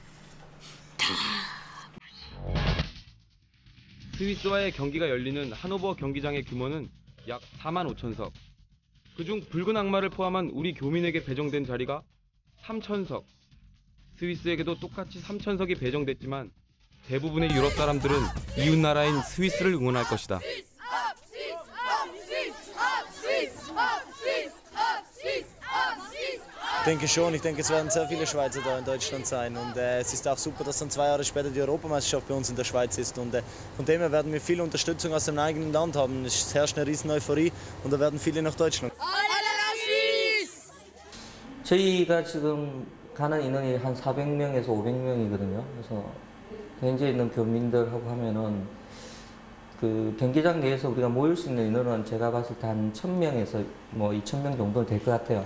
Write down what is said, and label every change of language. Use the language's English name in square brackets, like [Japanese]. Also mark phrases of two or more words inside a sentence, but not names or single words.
[Korean] 스위스와의 경기가 열리는 하노버 경기장의 규모는 약 45,000석. 그중 붉은 악마를 포함한 우리 교민에게 배정된 자리가 3,000석. 스위스에게도 똑같이 3,000석이 배정됐지만 대부분의 유럽 사람들은 이웃 나라인 스위스를 응원할 것이다. [German] Ich denke schon, ich denke, es werden sehr viele Schweizer da in Deutschland sein und es ist auch super, dass dann 2 Jahre später die Europameisterschaft bei uns in der Schweiz ist und von dem her werden wir viel Unterstützung aus dem eigenen Land haben. Es herrscht eine riesen Euphorie und da werden viele nach Deutschland. [Korean] 저희가 지금 가는 인원이 한 400명에서 500명이거든요. 그래서 현재 있는 교민들하고 하면은 그 경기장 내에서 우리가 모일 수 있는 인원은 제가 봤을 때 한 1,000명에서 뭐 2,000명 정도 될 것 같아요.